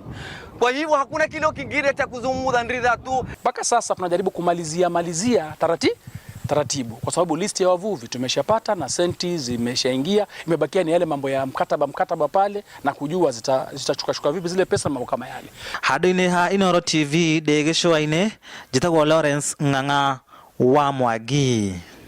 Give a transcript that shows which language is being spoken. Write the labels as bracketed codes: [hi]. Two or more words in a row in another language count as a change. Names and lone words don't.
[sw] Kwa hivyo hakuna kile kingine cha kuzungumza ridhaa tu. Mpaka sasa tunajaribu kumalizia taratibu kwa sababu listi ya wavuvi tumeshapata na senti zimeshaingia, imebakia ni yale mambo ya mkataba pale na kujua zitachukua vipi zile pesa mambo kama yale. [ki] Hado-inĩ ha Inooro TV ndĩ gĩcũa-inĩ njĩtagwo Lawrence Ng'ang'a wa Mwangi.